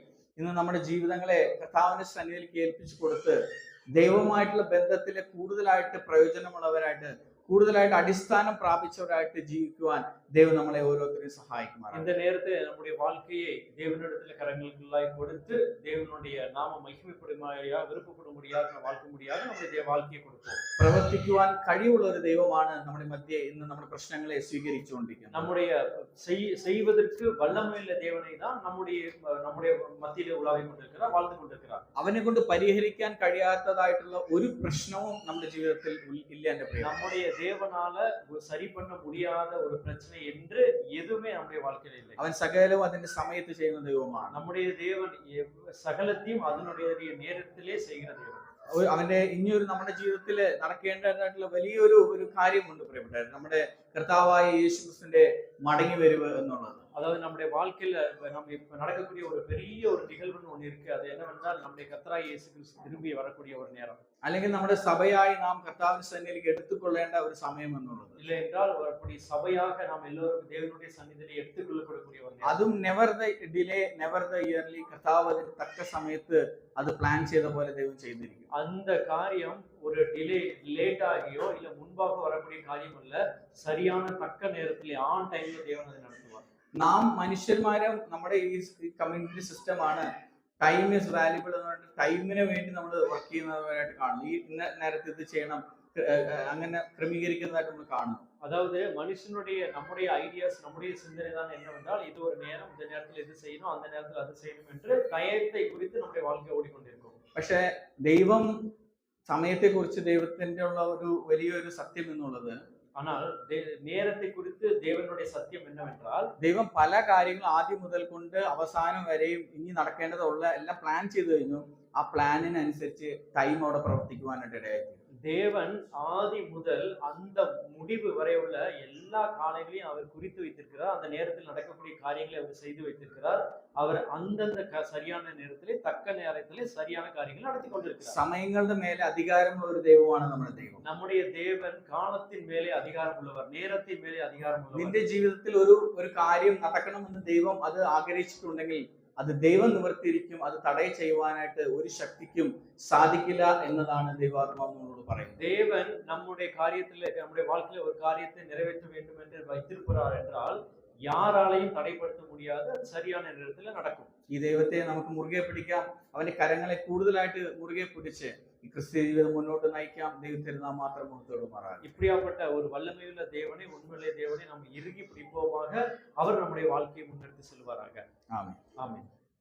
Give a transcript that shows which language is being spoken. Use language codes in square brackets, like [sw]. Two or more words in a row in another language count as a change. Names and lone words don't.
[ml] ഇന്ന് നമ്മുടെ ജീവിതങ്ങളെ കർത്താവിന്റെ സന്നിധിയിലേക്ക് ഏൽപ്പിച്ചു കൊടുത്ത് ദൈവവുമായിട്ടുള്ള ബന്ധത്തിലെ കൂടുതലായിട്ട് പ്രയോജനമുള്ളവരായിട്ട് കൂടുതലായിട്ട് അടിസ്ഥാനം പ്രാപിച്ചവരായിട്ട് ജീവിക്കുവാൻ ദൈവം നമ്മളെ ഓരോരുത്തരെയും സഹായിക്കുമാറാകട്ടെ. [ta] இந்த நேரத்தில் நம்முடைய வாழ்க்கையை தேவனிடத்தில் கரங்களுக்குள்ளாய் கொடுத்து தேவனுடைய நாம மகிமைப்படும்படியாக விருப்பப்படும்படியாக வாழ்க்கும்படியாக நம்முடைய வாழ்க்கையை கொடுப்போம். [ml] പ്രവർത്തിക്കുവാൻ കഴിവുള്ള ഒരു ദൈവമാണ് നമ്മുടെ മധ്യേ ഇന്ന് നമ്മുടെ പ്രശ്നങ്ങളെ സ്വീകരിച്ചുകൊണ്ടിരിക്കുന്നത്. [ta] நம்முடைய செய்வதற்கு வல்லமையுள்ள தேவனை தான் நம்முடைய மத்தியிலே உலாவி கொண்டிருக்கிறார், வாழ்ந்து கொண்டிருக்கிறார். [ml] അവനെ കൊണ്ട് പരിഹരിക്കാൻ കഴിയാത്തതായിട്ടുള്ള ഒരു പ്രശ്നവും നമ്മുടെ ജീവിതത്തിൽ ഇല്ല എന്റെ പ്രിയ. [ta] நம்முடைய தேவனால சரி பண்ண முடியாத ஒரு பிரச்சனை என்று எதுவுமே நம்முடைய வாழ்க்கையில இல்லை. [ml] അവൻ സകലവും അതിന്റെ സമയത്ത് ചെയ്യുന്ന ദൈവമാണ്. நம்முடைய தேவன் സകലத்தைയും അതിനുடைய നേരത്തിലേ ചെയ്യുന്ന ദൈവം. അവന്റെ ഇനിയൊരു നമ്മുടെ ജീവിതത്തിൽ നടക്കേണ്ടതായിട്ടുള്ള വലിയൊരു കാര്യമുണ്ട് പ്രിയപ്പെട്ടവരെ. നമ്മുടെ കർത്താവായ യേശുക്രിസ്തുവിന്റെ മടങ്ങി വരവ് എന്നുള്ളത്. [ta] அதாவது நம்முடைய வாழ்க்கையில நம்ம இப்ப நடக்கக்கூடிய ஒரு பெரிய ஒரு நிகழ்வுன்னு ஒண்ணு இருக்கு. அது என்னவென்றால் நம்முடைய கர்த்தராகிய இயேசு கிறிஸ்து திரும்பி வரக்கூடிய ஒரு நேரம். [ml] അല്ലെങ്കിൽ നമ്മുടെ സഭയായി നാം കർത്താവിന്റെ സന്നിധിയിലേക്ക് എടുത്തുകൊള്ളേണ്ട ഒരു സമയം എന്നുള്ളത്. [ta] இல்லை என்றால் அப்படி சபையாக நாம் எல்லோரும் தேவனுடைய சந்நிதியிலே எடுத்துக்கொள்ளக்கூடிய ஒரு நேரம். [ml] അതും [en] never the delay never the early, [ml] കർത്താവ് അതിന് തക്ക സമയത്ത് അത് പ്ലാൻ ചെയ്ത പോലെ ദൈവം ചെയ്തിരിക്കും. [ta] அந்த காரியம் ஒரு டிலே லேட் ஆகியோ இல்ல முன்பாக வரக்கூடிய காரியம் அல்ல, சரியான தக்க நேரத்திலே [en] on time [ta] தேவன் அதை நடத்துவார். [ml] നാം മനുഷ്യന്മാരും നമ്മുടെ ഈ കമ്മ്യൂണിറ്റി സിസ്റ്റമാണ് [en] time is valuable [ml] എന്ന് പറഞ്ഞിട്ട് ടൈമിന് വേണ്ടി നമ്മൾ വർക്ക് ചെയ്യുന്നവരായിട്ട് കാണുന്നു. ഈ ഇന്ന നേരത്തെ ഇത് ചെയ്യണം അങ്ങനെ ക്രമീകരിക്കുന്നതായിട്ട് നമ്മൾ കാണുന്നു. [ta] அதாவது மனுஷனுடைய நம்முடைய ஐடியாஸ் நம்முடைய சிந்தனை தான் என்னவென்றால் இது ஒரு நேரம், இந்த நேரத்தில் இது செய்யணும், அந்த நேரத்தில் அது செய்யணும் என்று டயத்தை குறித்து நம்முடைய வாழ்க்கை ஓடிக்கொண்டிருக்கும். [ml] പക്ഷെ ദൈവം സമയത്തെ കുറിച്ച് ദൈവത്തിന്റെ ഉള്ള ഒരു വലിയൊരു സത്യം എന്നുള്ളത്, [ta] ஆனால் நேரத்தை குறித்து தேவனுடைய சத்தியம் என்னவென்றால் [ml] ദൈവം പല കാര്യങ്ങളും ആദ്യം മുതൽ കൊണ്ട് അവസാനം വരെയും ഇനി നടക്കേണ്ടതുള്ള എല്ലാം പ്ലാൻ ചെയ്തു കഴിഞ്ഞു. ആ പ്ലാനിനനുസരിച്ച് ടൈം അവിടെ പ്രവർത്തിക്കുവാനായിട്ട് ഇടയായി. [ta] தேவன் ஆதி முதல் அந்த முடிவு வரை உள்ள எல்லா காலைகளையும் அவர் குறித்து வைத்திருக்கிறார். அந்த நேரத்தில் நடக்கக்கூடிய காரியங்களை அவர் செய்து வைத்திருக்கிறார். அவர் அந்தந்த சரியான நேரத்திலே தக்க நேரத்திலே சரியான காரியங்களை நடத்தி கொண்டிருக்கிறார். [ml] സമയങ്ങളുടെ മേലെ അധികാരമുള്ള ഒരു ദൈവമാണ് നമ്മുടെ ദൈവം. [ta] நம்முடைய தேவன் காலத்தின் மேலே அதிகாரம் உள்ளவர், நேரத்தின் மேலே அதிகாரம் உள்ளவர். [ml] നിന്റെ ജീവിതത്തിൽ ഒരു കാര്യം നടക്കണമെന്ന് ദൈവം അത് ആഗ്രഹിച്ചിട്ടുണ്ടെങ്കിൽ അത് ദൈവം നിവർത്തിയിരിക്കും. അത് തടയ ചെയ്യുവാനായിട്ട് ഒരു ശക്തിക്കും സാധിക്കില്ല എന്നതാണ് ദൈവാത്മാവ് നമ്മളോട് പറയുന്നത്. [ta] தேவன் நம்முடைய காரியத்திலே நம்முடைய வாழ்க்கையில ஒரு காரியத்தை நிறைவேற்ற வேண்டும் என்று வைத்திருக்கிறார் என்றால் யாராலையும் தடைப்படுத்த முடியாது. அது சரியான நேரத்தில் நடக்கும். [ml] ഈ ദൈവത്തെ നമുക്ക് മുറുകെ പിടിക്കാം. അവന്റെ കരങ്ങളെ കൂടുതലായിട്ട് മുറുകെ പിടിച്ച് ഈ ക്രിസ്ത്യ ജീവിതം മുന്നോട്ട് നയിക്കാം. ദൈവത്തിരുന്നാ മാത്രം മുഖത്തോടുമാറാം. [ta] இப்படியாப்பட்ட ஒரு வல்லமையுள்ள தேவனை, உண்மையுள்ள தேவனை நாம் இறுகி பிடிப்போமாக அவர் நம்முடைய வாழ்க்கையை முன்னெடுத்து செல்வாராக. ஆமென். ஆமென்.